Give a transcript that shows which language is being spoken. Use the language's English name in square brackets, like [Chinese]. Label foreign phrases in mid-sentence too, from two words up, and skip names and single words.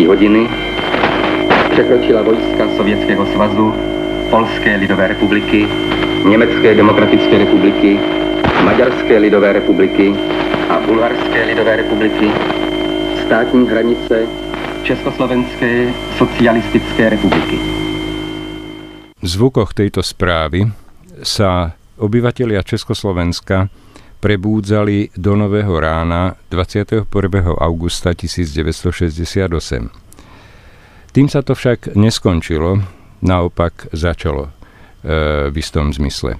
[Czech] hodiny, překročila vojska Sovětského svazu, Polské lidové republiky, Německé demokratické republiky, Maďarské lidové republiky a Bulharské lidové republiky státní hranice Československé socialistické republiky. [Slovak] V zvukoch tejto správy sa obyvatelia Československa prebúdzali do nového rána 21. augusta 1968. Tým sa to však neskončilo, naopak začalo v istom zmysle.